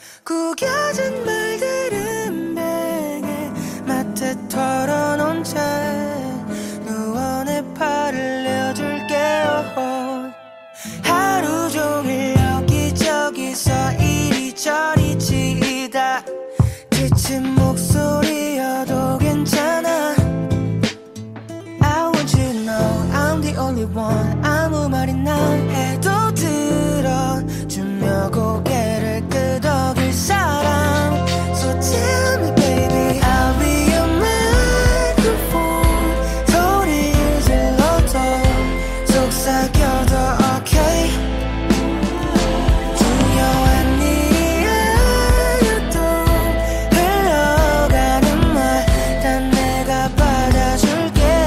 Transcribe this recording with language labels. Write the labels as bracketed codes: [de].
[ko] 구겨진 말들은 베개 맡에 털어놓은 채 누워 내 팔을 내어줄게요. 하루 종일 여기저기서 이리저리 치이다 지친 목소리여도 괜찮아. [en] I want you to know I'm the only one. [ko] 아무 말이나 해도 들어주며 고개를 끄덕일 사람. [en] So tell me baby I'll be your microphone. [ko] 소리를 질러도 속삭여도 okay. 중요한 일이 아니어도 흘러가는 말 다 내가 받아줄게.